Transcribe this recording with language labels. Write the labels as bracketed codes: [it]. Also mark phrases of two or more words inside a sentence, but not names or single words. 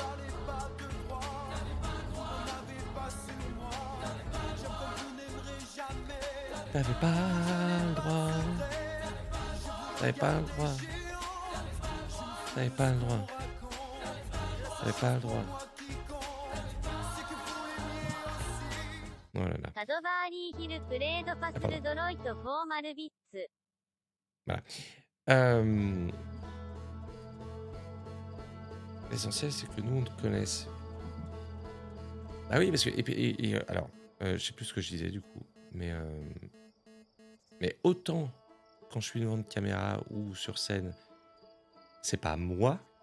[fr] T'avais pas le droit, t'avais pas le droit, t'avais pas le droit, t'avais pas le droit. Oh là là. カドバーリーヒルプレードパズルドロイトフォーマルビッツ。 Voilà. L'essentiel, c'est que nous, on te connaisse. Ah oui, parce que. Alors, je sais plus ce que je disais du coup, mais autant quand je suis devant une caméra ou sur scène, c'est pas moi.